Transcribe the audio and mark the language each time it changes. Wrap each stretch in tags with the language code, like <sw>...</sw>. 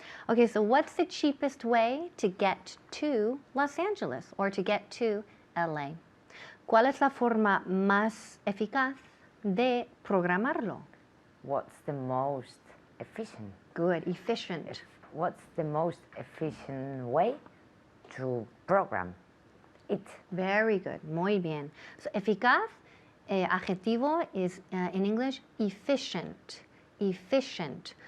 <en>Okay, so what's the cheapest way to get to Los Angeles or to get to LA?</en> <es>¿Cuál es la forma más eficaz de programarlo?</es> <en>What's the most efficient? Good, efficient. What's the most efficient way to program it? Very good,</en> <es>muy bien.</es> <en>So</en> <es>eficaz, adjetivo</es> <en>is in English efficient. Efficient.</en>